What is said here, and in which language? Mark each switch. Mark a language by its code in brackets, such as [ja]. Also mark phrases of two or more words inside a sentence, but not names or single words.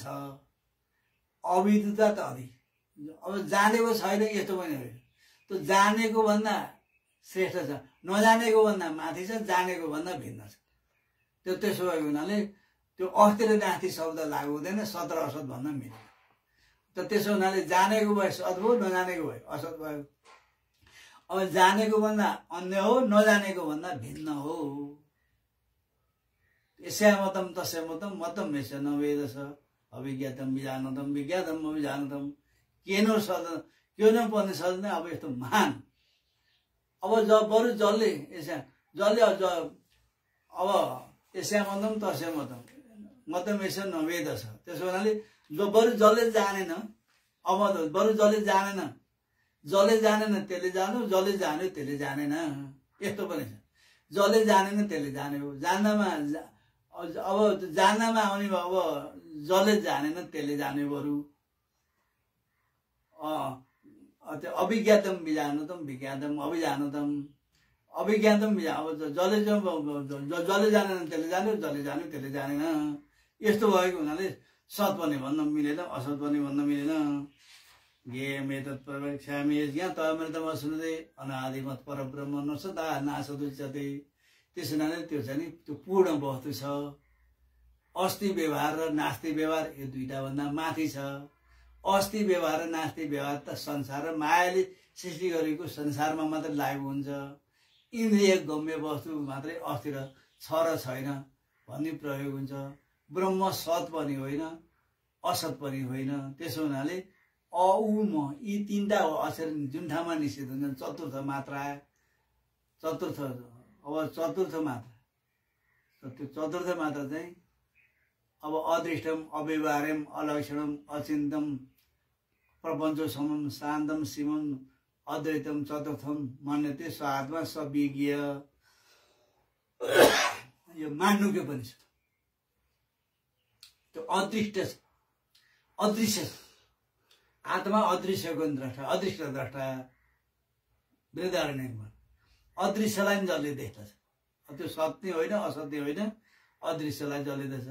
[ne] अविदिता त अधिक, अब जानेको छैन यस्तो पनि होइन, त्यो जानेको भन्दा श्रेष्ठ छ, नजानेको भन्दा माथि छ, जानेको भन्दा भिन्न छ। त्यो त्यसो भएको हुनाले त्यो अस्ति र नास्ति शब्द लागु हुँदैन, सत र असत भन्न मिल्दैन। त त्यसो हुनाले जानेको भए सत भयो, नजानेको भए असत भयो। अब जानेको भन्दा अन्य हो, नजानेको भन्दा भिन्न हो। [sa] यस्यामतम तस्यामतम मतम यस्य न वेदस अभिज्ञातम विजानतम विज्ञातम अभिजानतम। [ne] केनो पनि सदैन। अब यस्तो महान अब बरु जसले अब [sa] यस्यामतम तस्यामतम मतम यस्य न वेदस। [ne] त्यसो हुनाले बरु जसले जानेन, अब बरु जसले जानेन त्यसले जान्यो, जसले जान्यो त्यसले जानेन, यस्तो पनि छ। जसले जानेन त्यसले जान्यो, जान्नमा अब जान्नमा आउने भयो। अब जसले जानेन त्यसले जान्यो। बरु त्यो [sa] अभिज्ञातम विजानतम विज्ञातम अभिजानतम। [ne] अभिज्ञातम अब जसले जानेन त्यसले जान्यो, जसले जान्यो त्यसले जानेन, यस्तो भएको हुनाले सत पनि भन्न मिलेन, असत पनि भन्न मिलेन। [sa] ज्ञेयम् एतत् प्रवेक्ष्यामि यज्ञात्वामृतमश्नुते अनादिमत् परब्रह्म न सदा नासदुच्यते। [ne] त्यसो हुनाले त्यो चाहिँ नि त्यो पूर्ण वस्तु छ। अस्ति व्यवहार र नास्ति व्यवहार यो दुईटा भन्दा माथि छ। अस्ति व्यवहार र नास्ति व्यवहार त संसार र मायाले सृष्टि गरेको संसारमा मात्रै लागु हुन्छ। इन्द्रिय गम्य वस्तु मात्रै अस्ति र छ र छैन भन्ने प्रयोग हुन्छ। ब्रह्म सत पनि होइन, असत पनि होइन। त्यसो हुनाले अ उ म यी तीनटा अक्षर जुन ठाउँमा निषेध हुन्छन् चतुर्थ मात्रा, चतुर्थ मात्रा, त्यो चतुर्थ मात्रा चाहिँ अब [sa] अदृष्टम अव्यवहार्यम अलक्षणम अचिन्तम प्रपञ्च समम शान्तम शिवम अद्वैतम चतुर्थम मन्यते स्वात्मा सविज्ञ। [ne] यो मान्नुकै पनि छ। त्यो अदृष्ट छ, अदृश्य छ। आत्मा अदृश्यको द्रष्टा, अदृष्ट द्रष्टा। वृहदारण्यकमा अदृश्यलाई पनि जसले देख्दछ, त्यो सत्य होइन असत्य होइन, अदृश्यलाई जसले देख्छ।